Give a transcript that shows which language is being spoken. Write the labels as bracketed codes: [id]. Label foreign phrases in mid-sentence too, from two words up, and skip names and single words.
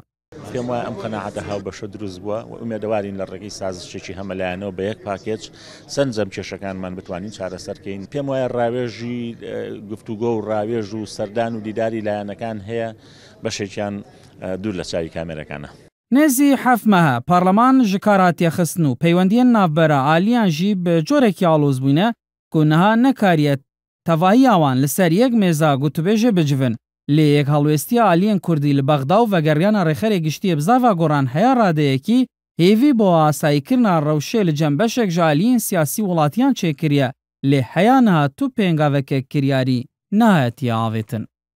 [ckb] پێم وایە ئەم قەناعەتە هاو بەشە دروست بووە و ئومێدەوارین لە ڕێگەی سازشێکی هەمەلایەنەوە بە یەک پاکێج سەرنجەم کێشەکانمان بتوانین چارەسەرکەین. پێم وایە ڕاوێژی گفتوگۆ و ڕاوێژ و سەردان و دیداری لایەنەکان هەیە بەشێکیان دوور لە چاوی کامێرەکانە. [ku] نێزی حەفمەهە پەرلەمان ji karatiye xistin û peywendiyên navbera aliyan jî bi corekî alôz bûne ku niha nekariye tevahiya wan li ser yek mêza gotûbêjê bicivin lê yek helwêstiya aliyên Kurdî li Bexda û vegeriyana rêxerê giştiyê bi zava goran heya radeyekî hêvî bo asayîkirina rewşê li cem beşek ji aliyên siyasî welatiyan çêkiriye lê heya niha tu pêngavekek kiryarî nahetiye avêtin.